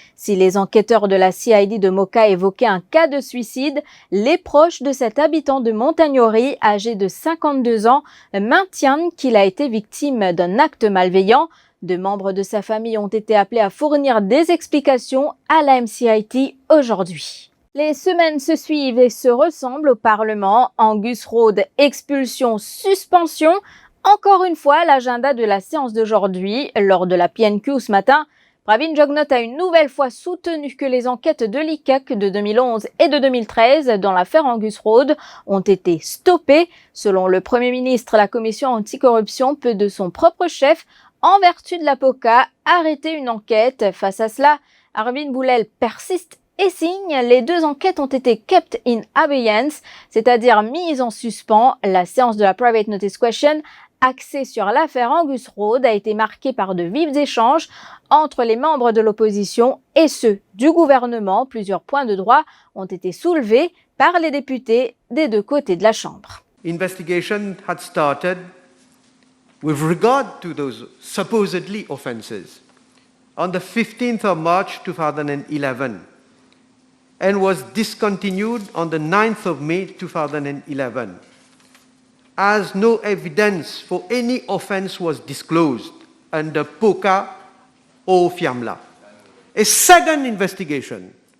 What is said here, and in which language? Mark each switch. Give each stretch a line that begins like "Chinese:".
French: Si les enquêteurs de la CID de Moka évoquaient un cas de suicide, les proches de cet habitant de Montagnori, âgé de 52 ans, maintiennent qu'il a été victime d'un acte malveillant. 2 membres de sa famille ont été appelés à fournir des explications à la MCIT aujourd'hui. Les semaines se suivent et se ressemblent au Parlement. Angus Road, expulsion, suspension. Encore une fois, l'agenda de la séance d'aujourd'hui. Lors de la PNQ ce matin, Pravin Jugnauth a une nouvelle fois soutenu que les enquêtes de l'ICAC de 2011 et de 2013 dans l'affaire Angus Road ont été stoppées. Selon le Premier ministre, la commission anticorruption peut de son propre chef, en vertu de la POCA, arrêter une enquête. Face à cela, Arvin Boulel persiste et signe. Les 2 enquêtes ont été
English: kept in abeyance,
French: c'est-à-dire mises en suspens. La séance de la Private Notice Question, axée sur l'affaire Angus Road, a été marquée par de vifs échanges entre les membres de l'opposition et ceux du gouvernement. Plusieurs points de droit ont été soulevés par les députés des 2 côtés de la Chambre.
English: Investigation had started with regard to those supposedly offences on the 15th of March 2011 and was discontinued on the 9th of May 2011 as no evidence for any offence was disclosed under POCA or FIAMLA. A second investigation